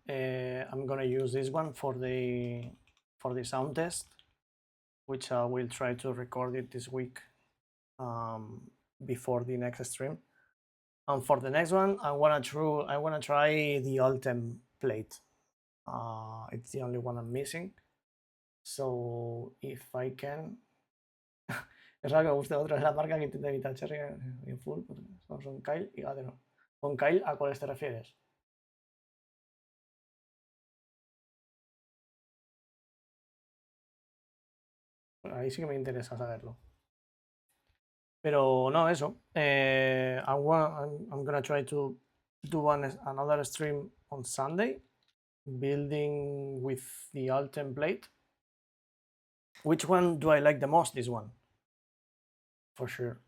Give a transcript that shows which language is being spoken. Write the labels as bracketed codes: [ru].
[en] I'm gonna use this one for the sound test, which I will try to record it this week before the next stream. And for the next one, I wanna try the Ultem plate. It's the only one I'm missing. So if I can. [es] Es raro que me guste otra, es la marca que intenta evitar Cherry en full, porque son Kyle y Gateno. ¿Con Kyle a cuáles te refieres? Ahí sí que me interesa saberlo. Pero no, eso. [en] I'm gonna try to do another stream on Sunday, building with the alt template. Which one do I like the most? This one, for sure.